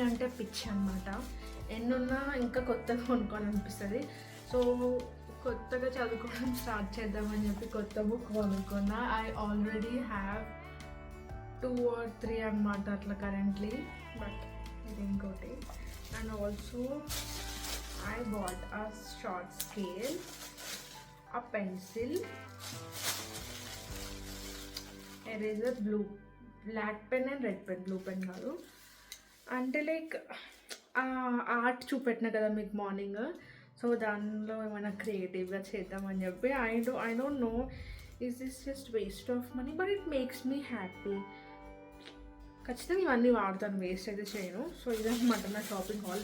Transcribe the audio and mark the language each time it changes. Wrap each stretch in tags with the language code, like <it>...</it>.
<te>అంటే పిచ్చి అనమాట. ఎన్నున్నా ఇంకా కొత్తగా కొనుక్కోవాలనిపిస్తుంది. సో కొత్తగా చదువుకోవడం స్టార్ట్ చేద్దామని చెప్పి కొత్త బుక్ కొనుక్కున్నా.</te> <en>I already have 2 or 3</en> <te>అనమాట అట్లా</te> <en>currently, but</en> <te>ఇది ఇంకోటి.</te> <en>And also I bought a short scale, a pencil, eraser, black pen and red pen, blue pen కాదు.</en> <te>అంటే లైక్ ఆర్ట్ చూపెట్టిన కదా మీకు మార్నింగ్. సో దానిలో ఏమైనా క్రియేటివ్గా చేద్దామని చెప్పి</te> <en>I don't know is this just waste of money, but it makes me happy.</en> <te>ఖచ్చితంగా ఇవన్నీ వాడతాను, వేస్ట్ అయితే చేయను. సో ఇదన్నమాట నా షాపింగ్ హాల్.</te>